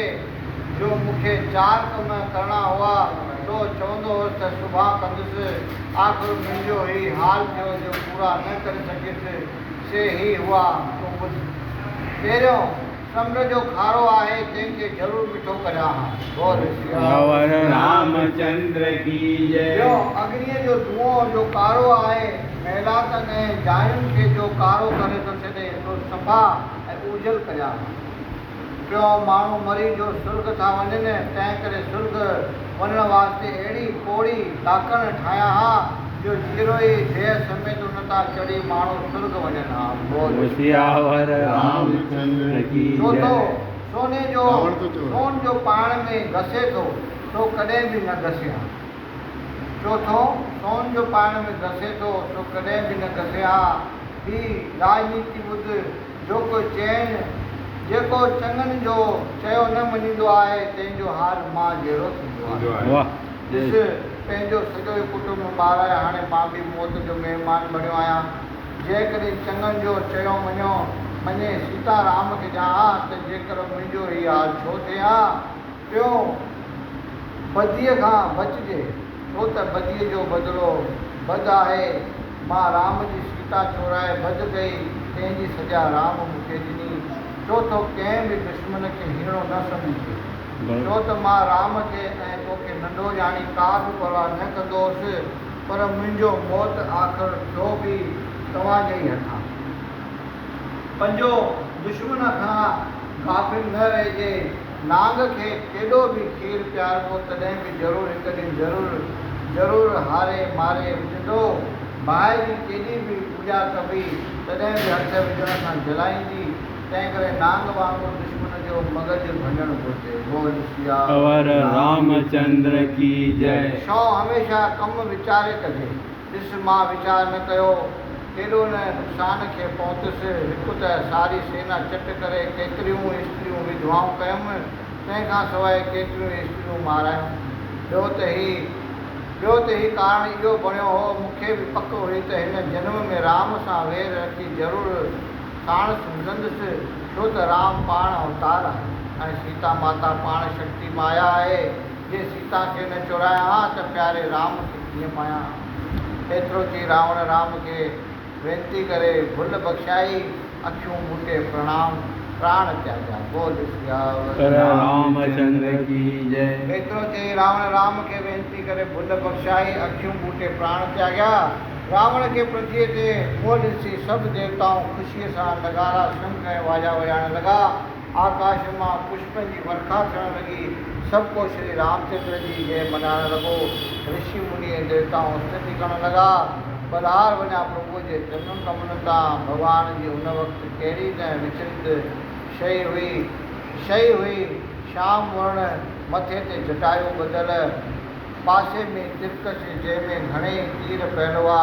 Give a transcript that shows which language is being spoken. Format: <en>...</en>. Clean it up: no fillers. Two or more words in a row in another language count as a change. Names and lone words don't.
<sd>जो मूंखे 4 कम करणा हुआ तो चवंदो हुअसि त सुभाउ कंदुसि। आख़िर मुंहिंजो ही हाल थियो जो पूरा न करे सघियुसि से ही हुआ तो ॿुध। पहिरियों समुंड जो खारो आहे तंहिंखे ज़रूरु मिठो करियां हा। बोल</sd> <hi>सियावर रामचंद्र की जय।</hi> <sd>ॿियो अग्नीअ जो धुओं जो कारो आहे महिलातनि ऐं जायुनि खे जो कारो करे थो छॾे सो सफ़ा ऐं उजल करियां हा। टियों माण्हू मरी जो सुर्ग था वञनि तंहिं करे सुर्ग वञण वास्ते अहिड़ी पोड़ी ॾाकण ठाहियां हा जो जीरो ई देह समेत उन तां चढ़ी माण्हू सुर्ग वञनि हा। बोल</sd> <hi>सियावर रामचंद्र की जय।</hi> <sd>सोन जो पाण में घसे थो तो कॾहिं बि न घसे हा। चौथों सोन जो पाण में घसे थो तो कॾहिं बि न घसे हा। ही राजनीति ॿुध जो कोई चैन जेको चङनि जो चयो न मञींदो आहे तंहिंजो हाल मां जहिड़ो थींदो आहे। ॾिस पंहिंजो सॼो कुटुंब ॿार आहे हाणे मां बि मौत जो महिमान बणियो आहियां। जेकॾहिं चङनि जो चयो मञे सीता राम खे ॼाणा त जेकर मुंहिंजो ही हाल छो थिए हा। टियों बदीअ खां बचिजे छो त बदीअ जो बदिलो बद आहे। मां राम जी सीता चोराए बद कई तंहिंजी सजा राम मूंखे ॾिनी। चौथो कंहिं बि दुश्मन खे हीणो न सम्झे छो त मां राम खे ऐं तोखे नंढो ॼाणी का बि परवाह न कंदो हुअसि पर मुंहिंजो मौत आख़िर थियो बि तव्हांजे ई हथां। पंजो दुश्मन खां गाफ़िल न रहिजे। नांग खे केॾो बि खीर पियारिबो तॾहिं बि ज़रूरु हिकु ॾींहुं ज़रूरु हारे मारे विझंदो। बाहि जी केॾी बि पूॼा कबी तॾहिं बि हथ विझण सां जलाईंदी। तंहिं करे नांग वांगुरु दुश्मन जो मग़ज़ु भञणु घुरिजे। बोल सियावर</sd> <hi>रामचंद्र की जय।</hi> <sd>शौ हमेशह कमु वीचारे कजे। ॾिस मां वीचार न कयो केॾो न नुक़सान खे पहुतुसि। हिकु त सारी सेना चट करे केतिरियूं स्त्रियूं विधवाऊं कयमि तंहिंखां सवाइ केतिरियूं स्त्रियूं मारायूं। ॿियो त ही कारण इहो बणियो हो मूंखे बि पक हुई त हिन जन्म में राम सां वेर रखी ज़रूरु साण सम्झंदुसि छो त राम पाण अवतार आहे ऐं सीता माता पाण शक्ति माया आहे। जे सीता खे न चुराया हा त प्यारे राम खे कीअं पायां। एतिरो चई रावण राम खे वेनती करे भुल बख़्शाई अखियूं मूंटे प्राण त्याॻा। बोल सियावर</sd> <hi>रामचंद्र की जय।</hi> <sd>एतिरो चई रावण राम खे वेनती करे भुल बख़्शाई अखियूं मूंटे प्राण त्याॻा। रावण खे पृथ्वीअ ते मुंहुं ॾिसी सभु देवताऊं ख़ुशीअ सां नगारा शंख ऐं वाजा वॼाइण लॻा। आकाश मां पुष्पनि जी वर्खा थियण लॻी। सभु को श्री रामचंद्र जी जय मल्हाइण लॻो। ऋषि मुनि ऐं देवताऊं स्तुति करण लॻा। बलार वञा प्रभुअ जे चङनि कमनि तां। भॻवान जी उन वक़्तु कहिड़ी न विचलित शइ हुई। श्याम वर्ण मथे ते जटायु ॿधल पासे में तिरकश जंहिंमें घणेई तीर पयल हुआ।</sd>